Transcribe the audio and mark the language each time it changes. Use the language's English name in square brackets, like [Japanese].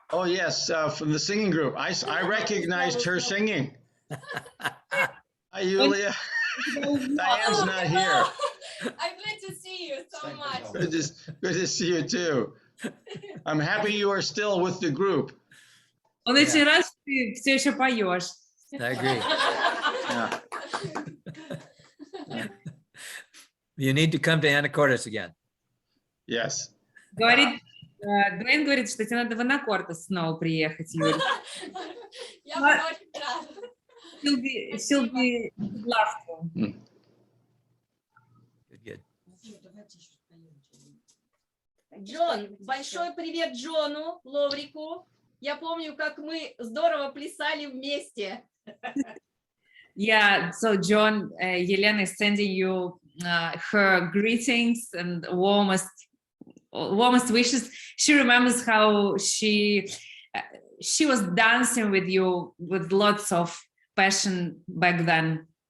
[English] Oh, yes, from the singing group. I recognized her singing. Hi, Yulia. Diane's not here. I'm glad to see you so much. Good to see you too. I'm happy you are still with the group. [Russian] Он очень рад, что ты все еще поешь. [English] I agree. Yeah. You need to come to Anacortes again. Yes. [Russian] Говорит, Дуэйн говорит, что тебе надо в Анакортес снова приехать, Юль. Я буду очень рада. [English] She'll be love to. Good. [Russian] Джон, большой привет Джону Ловрику. Я помню, как мы здорово плясали вместе. [English] Yeah, so John, Елена is sending you her greetings and warmest wishes. She remembers how she was dancing with you with lots of passion back then.